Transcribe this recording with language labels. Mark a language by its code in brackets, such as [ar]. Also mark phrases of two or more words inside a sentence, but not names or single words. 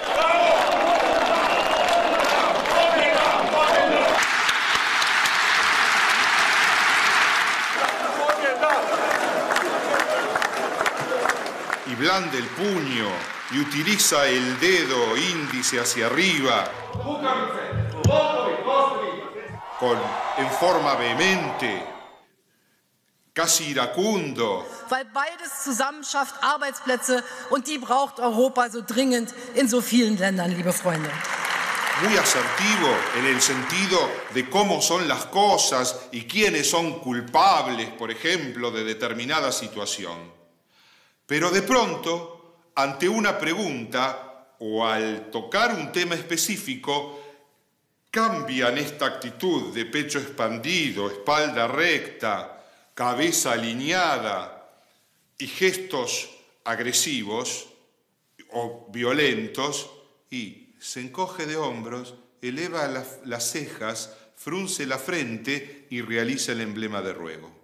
[es] y blande el puño y utiliza el dedo índice hacia arriba en forma vehemente, casi iracundo. [de] Weil beides zusammen schafft Arbeitsplätze und die braucht Europa so dringend in so vielen Ländern, liebe Freunde. [es] Muy asertivo en el sentido de cómo son las cosas y quiénes son culpables, por ejemplo, de determinada situación. Pero de pronto, ante una pregunta o al tocar un tema específico, cambian esta actitud de pecho expandido, espalda recta, cabeza alineada y gestos agresivos o violentos, y se encoge de hombros, eleva las cejas, frunce la frente y realiza el emblema de ruego.